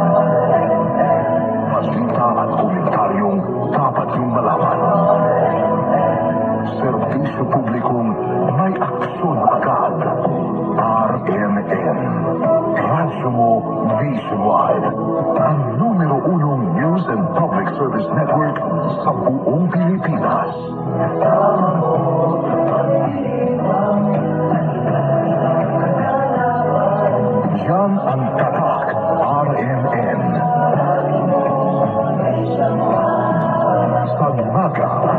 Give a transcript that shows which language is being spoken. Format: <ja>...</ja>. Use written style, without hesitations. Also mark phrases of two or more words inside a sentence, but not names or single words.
<tl>Balita at komentaryong dapat yung malaman. Serbisyo publikong may aksyon agad. RMN. Radyo mo nationwide. Ang numero 1</tl> <en>news and public service network</en> <tl>sa buong Pilipinas. Yan ang tatak RMN. Sa Naga.</tl>